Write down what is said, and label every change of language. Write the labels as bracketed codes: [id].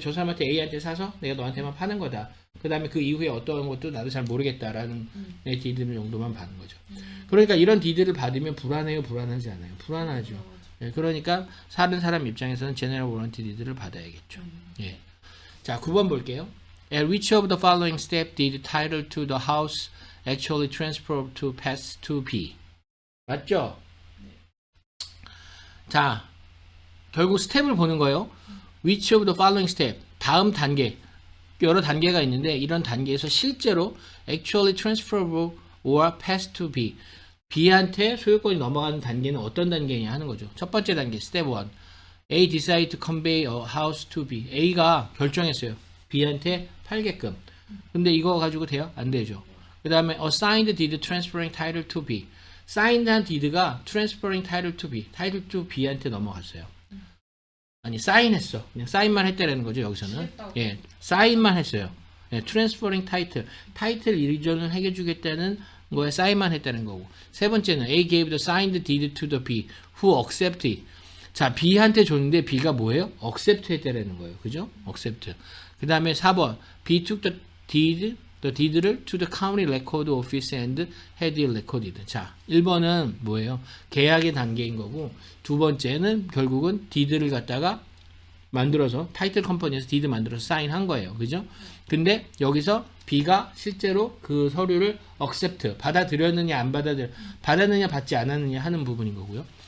[ko] 저 사람한테 A한테 사서 내가 너한테만 파는 거다. 그 다음에 그 이후에 어떤 것도 나도 잘 모르겠다라는 디드 정도만 받는 거죠. 그러니까 이런 디드를 받으면 불안해요, 불안하지 않아요? 불안하죠. 예, 그러니까 사는 사람 입장에서는 제너럴 워런티 디드를 받아야겠죠. 예. 자, 9번 볼게요. [en] At which of the following step did title to the house actually transfer to pass to B? [ko] 맞죠? 자, 결국 스텝을 보는 거예요. [en] Which of the following step? [ko] 다음 단계. 여러 단계가 있는데 이런 단계에서 실제로 [en] actually transferable or pass to B. [ko] B한테 소유권이 넘어가는 단계는 어떤 단계냐 하는 거죠. 첫 번째 단계, step 1. [en] A decide to convey a house to B. [ko] A가 결정했어요. B한테 팔게끔. 근데 이거 가지고 돼요? 안 되죠. [en] 그 다음에 assigned deed transferring title to B. signed한 deed가 transferring title to B. [ko] title to B한테 넘어갔어요. 아니, 사인했어. 그냥 사인만 했다라는 거죠, 여기서는. 예, 사인만 했어요. 예, transferring title. 타이틀 이전을 해주겠다는 거에 사인만 했다는 거고. [en] 세 번째는 A gave the signed deed to the B who accepted. [ko] 자, B한테 줬는데 B가 뭐예요? accept 했다라는 거예요. 그죠? accept. 그 다음에 4번 [en] B took the deed를 to the county record office and had it recorded. [ko] 자, 1번은 뭐예요? 계약의 단계인 거고, 두 번째는 결국은 deed를 갖다가 만들어서 타이틀 컴퍼니에서 디드 만들어서 사인한 거예요. 그죠? 근데 여기서 B가 실제로 그 서류를 accept, 받아들였느냐 안 받았느냐 받지 않았느냐 하는 부분인 거고요.